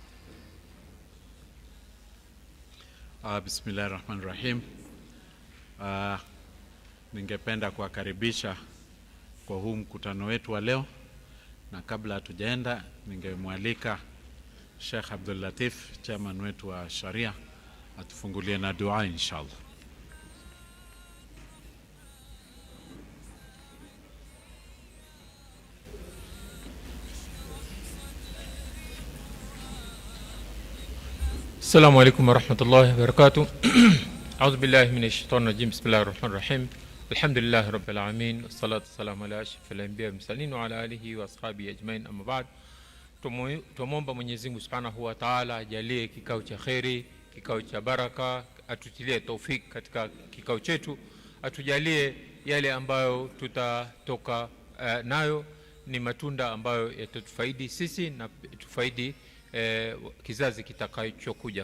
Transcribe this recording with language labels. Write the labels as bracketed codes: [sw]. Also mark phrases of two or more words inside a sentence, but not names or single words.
[ar] بسم الله الرحمن الرحيم. [sw] Ningependa kuwakaribisha kwa huu mkutano wetu wa leo, na kabla hatujaenda ningemwalika Sheikh Abdul Latif, chairman wetu wa Sharia, atufungulie na dua inshallah. [ar] السلام عليكم ورحمة الله وبركاته. أعوذ بالله من الشيطان الرجيم. بسم الله الرحمن الرحيم. الحمد لله رب العالمين، والصلاة والسلام على أشرف الأنبياء والمرسلين وعلى آله وأصحابه أجمعين. أما بعد, [sw] tumomba Mwenyezi Mungu [ar] سبحانه وتعالى [sw] ajalie kikao cha kheri, kikao cha baraka, atutilie taufik katika kikao chetu, atujalie yale ambayo tutatoka nayo ni matunda ambayo yatatufaidi sisi na tufaidi kizazi kitakachokuja.